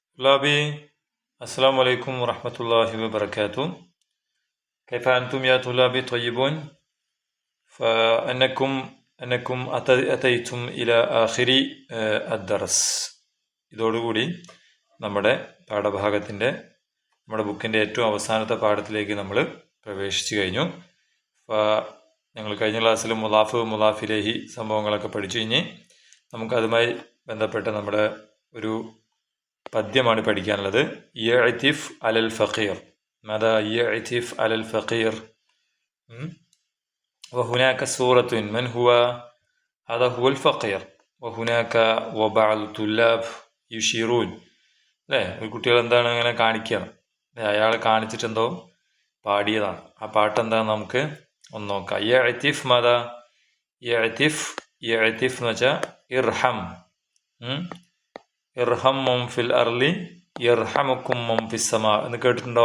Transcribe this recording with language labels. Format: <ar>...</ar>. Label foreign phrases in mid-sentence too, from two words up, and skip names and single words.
<ar>طلابي السلام عليكم ورحمة الله وبركاته. كيف أنتم يا طلابي طيبون؟ فأنكم أتيتم إلى آخر الدرس.</ar> <ml>ഇതോടുകൂടി നമ്മുടെ പാഠഭാഗത്തിൻ്റെ നമ്മുടെ ബുക്കിൻ്റെ ഏറ്റവും അവസാനത്തെ പാഠത്തിലേക്ക് നമ്മൾ പ്രവേശിച്ചു കഴിഞ്ഞു. ഞങ്ങൾ കഴിഞ്ഞ ക്ലാസ്സിൽ മുലാഫിലേഹി സംഭവങ്ങളൊക്കെ പഠിച്ചു. ഇനി നമുക്കതുമായി ബന്ധപ്പെട്ട നമ്മുടെ ഒരു പദ്യമാണ് പഠിക്കാനുള്ളത്.</ml> <ar>يعطف على الفقير. ماذا يعطف على الفقير وهناك سورة من هو هذا هو الفقير وهناك وبعض الطلاب يشيرون.</ar> <ml>അല്ലേ, ഒരു കുട്ടികൾ എന്താണ് അങ്ങനെ കാണിക്കുകയാണ്. അയാളെ കാണിച്ചിട്ടെന്തോ പാടിയതാണ്. ആ പാട്ടെന്താണെന്ന് നമുക്ക് ഒന്ന് നോക്കാം.</ml> <ar>يعطف ماذا يعطف</ar> <ml>എന്ന് വെച്ചാൽ</ml> <ar>ارحم. ارحم من في الأرض يرحمكم من في السماء</ar> <ml>എന്ന് കേട്ടിട്ടുണ്ടോ?</ml>